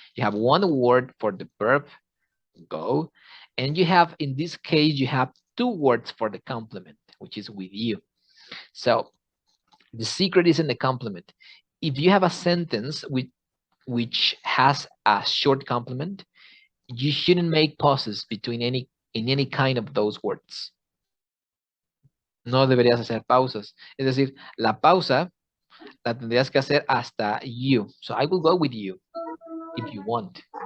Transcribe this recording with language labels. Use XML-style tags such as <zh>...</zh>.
<en>You have one word for the verb, go. And you have, in this case, you have two words for the complement, which is with you. So the secret is in the complement. If you have a sentence which has a short complement, you shouldn't make pauses between in any kind of those words.</en> <es>No deberías hacer pausas. Es decir, la pausa la tendrías que hacer hasta you.</es> <en>So I will go with you if you want.</en>